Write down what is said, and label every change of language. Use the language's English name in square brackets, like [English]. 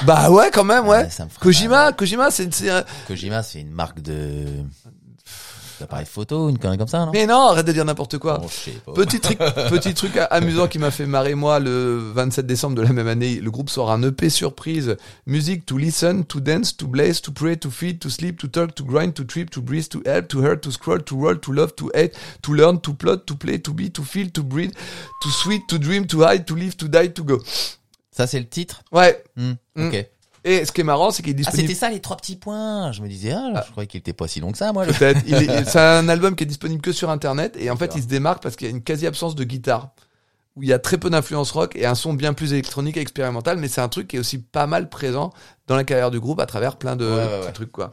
[French] Bah ouais, quand même, ouais! Ça me fera Kojima, mal. Kojima, c'est... Kojima, c'est une marque de... appareil photo, une connerie comme ça, non? Mais non, arrête de dire n'importe quoi. Bon, je sais pas. Petit truc amusant qui m'a fait marrer, moi, le 27 décembre de la même année, le groupe sort un EP surprise. [English] Music to listen, to dance, to blaze, to pray, to feed, to sleep, to talk, to grind, to trip, to breathe, to help, to hurt, to scroll, to roll, to love, to hate, to learn, to plot, to play, to be, to feel, to breathe, to sweat, to dream, to hide, to live, to die, to go. [French] Ça, c'est le titre? Ouais. Ok. Et ce qui est marrant, c'est qu'il est disponible. Ah, c'était ça les trois petits points. Je me disais, je croyais qu'il était pas si long que ça, moi. Peut-être. C'est un album qui est disponible que sur Internet, et en fait, il se démarque parce qu'il y a une quasi absence de guitare, où il y a très peu d'influence rock et un son bien plus électronique et expérimental. Mais c'est un truc qui est aussi pas mal présent dans la carrière du groupe à travers plein de petits trucs, quoi.